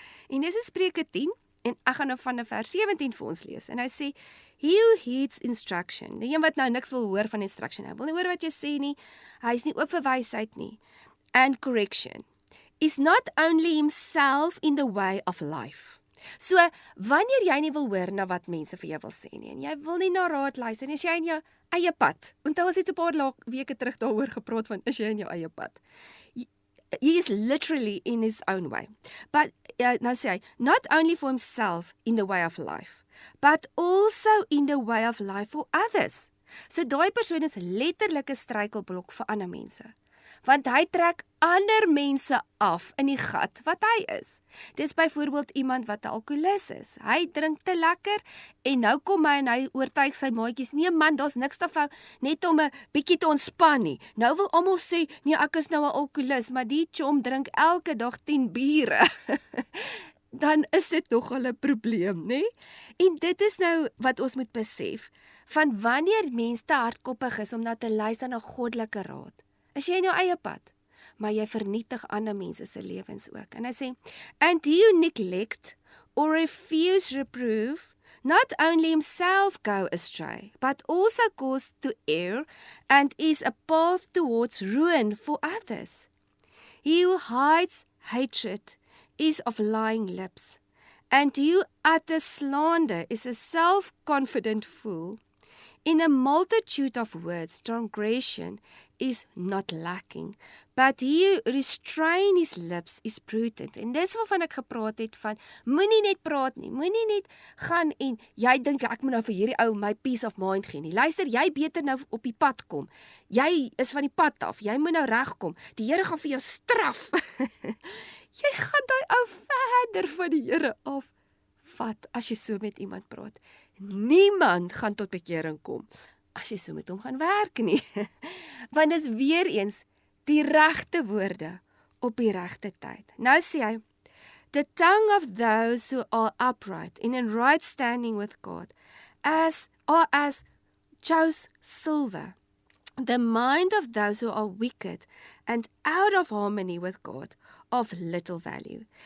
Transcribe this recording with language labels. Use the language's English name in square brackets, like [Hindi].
[Afrikaans] En dis in Spreuke 10, en ek gaan nou van vers 17 vir ons lees, en hy sê, [English] he who heeds instruction, [Afrikaans] die een wat nou niks wil hoor van instruction, hy wil nie hoor wat jy sê nie, hy is nie oop vir wysheid nie, [English] and correction, is not only himself in the way of life. [Afrikaans] So, wanneer jy nie wil hoor na wat mense vir jou wil sê nie, en jy wil nie na raad luister, en is jy in jou eie pad, onthou ons het so 'n paar weke terug daaroor gepraat van, is jy in jou eie pad? [English] He is literally in his own way. But, [Afrikaans] nou sê hy, [English] not only for himself in the way of life, but also in the way of life for others. [Afrikaans] So daai persoon is letterlik 'n struikelblok vir ander mense. Want hy trek ander mense af in die gat wat hy is. Dis byvoorbeeld iemand wat 'n alkoholist is. Hy drink te lekker en nou kom hy en hy oortuig sy maatjies, nee man, daar's niks te fout, net om 'n bietjie te ontspan nie. Nou wil almal sê, nee ek is nou 'n alkoholist, maar die chom drink elke dag 10 biere. Dan is dit nogal 'n probleem, né? En dit is nou wat ons moet besef, van wanneer mense te hardkoppig is om na te luister na goddelike raad. Is jy in jou eie pad, maar jy vernietig ander mense se lewens ook. En hy sê, [English] and you neglect or refuse reproof, not only himself go astray, but also cause to err and is a path towards ruin for others. He who hides hatred is of lying lips, and he who utters slander is a self-confident fool. In a multitude of words, transgression is not lacking, but he who restrain his lips is prudent. [Afrikaans] En dis waarvan ek gepraat het van, moenie net praat nie, moenie net gaan en jy dink ek moet nou vir hierdie ou my [English] peace of mind [Afrikaans] gee nie. Luister, jy beter nou op die pad kom. Jy is van die pad af, jy moet nou regkom. Die Here gaan vir jou straf. Jy gaan daai ou verder van die Here af vat as jy so met iemand praat. Niemand gaan tot bekering kom as jy so met hom gaan werk nie. Want dis weer eens die regte woorde op die regte tyd. Nou sê hy, [English] the tongue of those who are upright and in right standing with God are as chose silver. The mind of those who are wicked and out of harmony with God of little value.